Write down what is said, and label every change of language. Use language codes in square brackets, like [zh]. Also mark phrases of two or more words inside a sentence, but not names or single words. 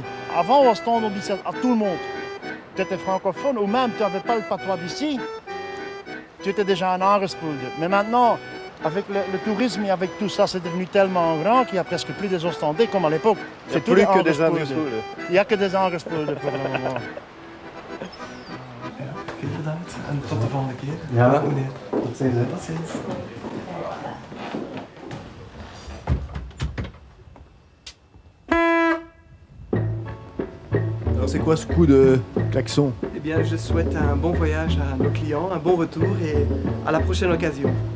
[fr] Avant, au stand, on disait à tout le monde. Tu étais francophone ou même tu n'avais pas le patois d'ici. Tu étais déjà un aangespoelde. Mais maintenant, avec le tourisme et avec tout ça, c'est devenu tellement grand qu'il n'y a presque plus des Ostendais comme à l'époque. C'est plus que des aangespoelde. Il n'y a que des aangespoelde pour le moment. [nl] Oké, bedankt. En tot de volgende keer. Ja. Meneer. Tot ziens. Tot ziens. [fr] Alors c'est quoi ce coup de klaxon? Eh bien, je souhaite un bon voyage à nos clients, un bon retour et à la prochaine occasion.